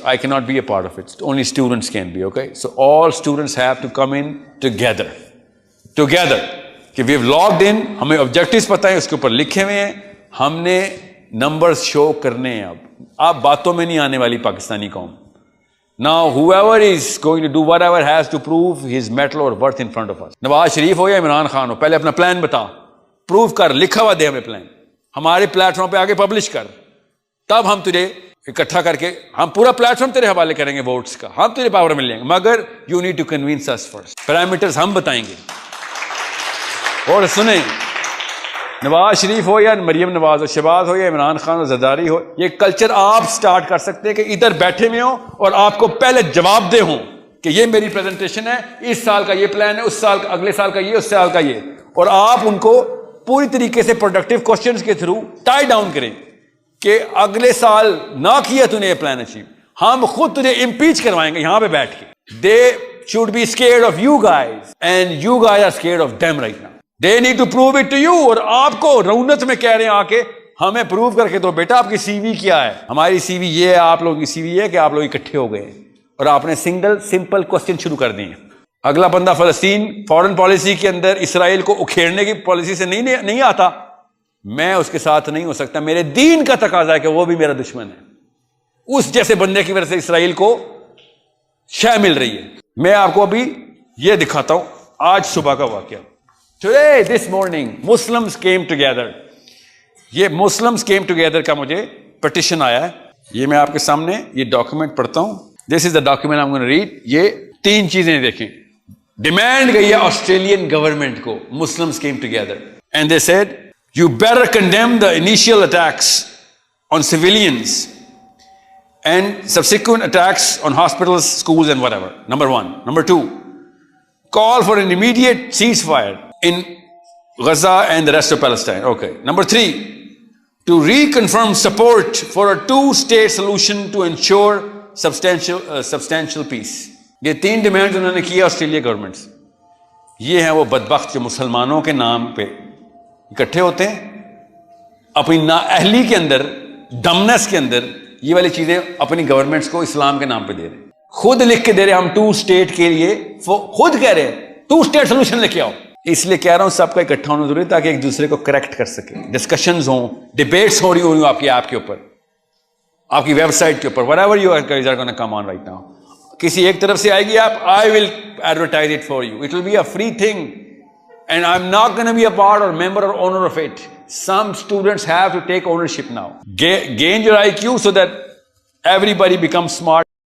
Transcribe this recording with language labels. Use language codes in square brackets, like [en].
[en] I کی not be a part of it, only students can be. Okay, so all students have to come in together کہ we have logged in. [ur] ہمیں objectives پتہ ہیں, اس کے اوپر لکھے ہوئے ہیں, ہم نے نمبرز شو کرنے ہیں. اب آپ باتوں میں نہیں آنے والی پاکستانی قوم. [en] Now whoever is going to do whatever has to prove his metal or worth in front of us. [ur] Nawaz Sharif ہو یا عمران خان ہو, پہلے اپنا پلان بتا, پروو کر, لکھا ہوا دے ہمیں پلان, ہمارے پلیٹ فارم پہ آگے پبلش کر, تب ہم تجھے اکٹھا کر کے ہم پورا پلیٹ فارم تیرے حوالے کریں گے ووٹس کا, ہم تجھے پاور مل لیں گے. [en] مگر you need to convince us first. [ur] Parameters ہم بتائیں گے. اور سنیں, نواز شریف ہو یا مریم نواز ہو, شہباز ہو یا عمران خان ہو, زرداری ہو, یہ کلچر آپ سٹارٹ کر سکتے ہیں کہ ادھر بیٹھے ہوئے ہوں اور آپ کو پہلے جواب دے ہوں کہ یہ میری پریزنٹیشن ہے, اس سال کا یہ پلان ہے, اس سال کا, اگلے سال کا یہ, اس سال کا یہ, اور آپ ان کو پوری طریقے سے پروڈکٹیو کوشچنز کے تھرو ٹائی ڈاؤن کریں کہ اگلے سال نہ کیا تو نے یہ پلان اچیو, ہم خود تجھے امپیچ کروائیں گے یہاں پہ بیٹھ کے. [en] They should be scared of you guys and you guys are scared of them right now. They need to prove it to you. [ur] اور آپ کو رونت میں کہہ رہے ہیں آ کے ہمیں پروو کر کے دو بیٹا آپ کی سی وی کیا ہے. ہماری سی وی یہ ہے, آپ لوگوں کی سی وی یہ ہے کہ آپ لوگ اکٹھے ہو گئے اور آپ نے سمپل کوسچن شروع کر دیے. اگلا بندہ فلسطین فورن پالیسی کے اندر اسرائیل کو اکھیڑنے کی پالیسی سے نہیں آتا, میں اس کے ساتھ نہیں ہو سکتا. میرے دین کا تقاضا ہے کہ وہ بھی میرا دشمن ہے. اس جیسے بندے کی وجہ سے اسرائیل کو شے مل رہی ہے. میں آپ کو ابھی یہ دکھاتا ہوں آج صبح کا واقعہ. [en] Today, this morning, Muslims came together. [ur] یہ [en] Muslims came together [ur] کا مجھے پٹیشن آیا ہے. یہ میں آپ کے سامنے یہ ڈاکیومنٹ پڑھتا ہوں. [en] This is the document I'm going to read. [ur] یہ 3 چیزیں دیکھیں. ڈیمانڈ گئی ہے آسٹریلین گورنمنٹ کو. [en] Muslims came together and they said, you better condemn the initial attacks on civilians and subsequent attacks on hospitals, schools and whatever. Number 1. Number 2, call for an immediate ceasefire in Gaza and the rest of Palestine. Okay. Number 3, to reconfirm support for a 2-state solution to ensure substantial peace. [ur] یہ 3 demand انہوں نے کیا Australia government سے. یہ ہیں وہ بدبخت جو مسلمانوں کے نام پہ اکٹھے ہوتے ہیں, اپنی نااہلی کے اندر, ڈمنس کے اندر یہ والی چیزیں اپنی گورنمنٹس کو اسلام کے نام پہ دے رہے ہیں. خود لکھ کے دے رہے ہیں ہم 2 اسٹیٹ کے لیے, خود کہہ رہے ہیں 2 اسٹیٹ سولوشن لے کے آؤ. اس لیے کہہ رہا ہوں سب کا اکٹھا ہونا ضروری ہے تاکہ ایک دوسرے کو کریکٹ کر سکے. ڈسکشنز ہوں, ڈیبیٹس ہو رہی ہوں آپ کی ایپ کے اوپر, آپ کی ویب سائٹ کے اوپر, [en] whatever you are going to come on right now. [ur] کسی ایک طرف سے آئے گی آپ, [en] I will advertise it for you. It will be a free thing and I'm not going to be a part or member or owner of it. Some students have to take ownership now. Gain your IQ so that everybody becomes smart.